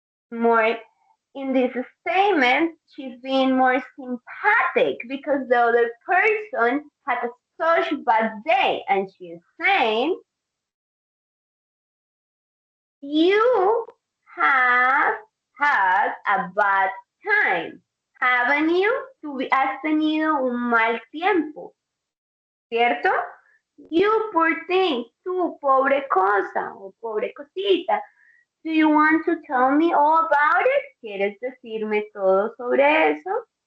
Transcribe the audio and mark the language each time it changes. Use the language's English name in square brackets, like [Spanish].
[English] More in this statement, she's being more sympathetic because the other person had a such bad day, and she's saying, "You have had a bad time, haven't you? [Spanish] Has tenido un mal tiempo, ¿cierto? [English] You poor thing, [Spanish] tú pobre cosa o pobre cosita. [English] Do you want to tell me all about it? [Spanish] ¿Quieres decirme todo sobre eso?